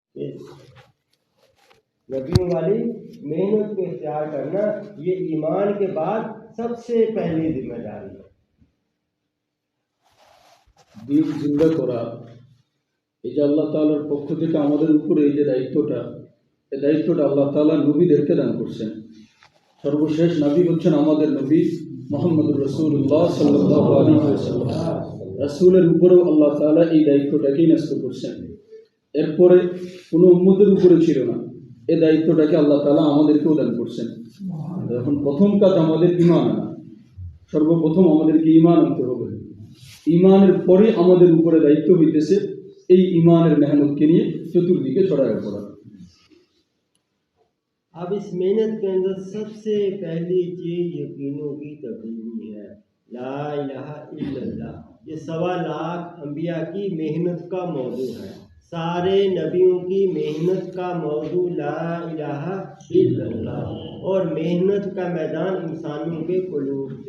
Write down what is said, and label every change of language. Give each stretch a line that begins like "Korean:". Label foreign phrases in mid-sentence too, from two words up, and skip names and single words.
Urdu: کہ نبیوں والی محنت کو اختیار کرنا یہ ایمان کے بعد سب سے پہلی ذمہ داری ہے۔
Bangla: দিন জিন্দা করা, এই যে আল্লাহ তাআলার পক্ষ থেকে আমাদের উপরে এই যে দায়িত্বটা, এই দায়িত্বটা আল্লাহ তাআলা নবীদেরকে দান করছেন। সর্বশেষ নবী হচ্ছেন আমাদের নবী মুহাম্মদুর রাসূলুল্লাহ
Arabic: صلى الله عليه وسلم.
Bangla: রাসূলের উপরেও আল্লাহ তাআলা এই দায়িত্বটাকেই ন্যস্ত করছেন। এরপরে কোনো উম্মতের উপরে ছিল না, এই দায়িত্বটাকে আল্লাহ তাআলা আমাদেরকেও দান করছেন। এখন প্রথম কাজ আমাদের ঈমান আনা। সর্বপ্রথম আমাদেরকে ঈমান আনতে হবে। ঈমানের পরে আমাদের উপরে দায়িত্ব হইতেছে এই ঈমানের মেহনতকে নিয়ে চতুর্দিকে ছড়ায় পড়া।
Urdu: اب اس محنت کے اندر سب سے پہلی چیز یقینوں کی تبدیلی ہے،
Arabic: لا الہ الا اللہ۔
Urdu: یہ 1.25 لاکھ انبیاء کی محنت کا موضوع ہے، سارے نبیوں کی محنت کا موضوع
Arabic: لا الہ الا اللہ،
Urdu: اور محنت کا میدان انسانوں کے قلوب تھے۔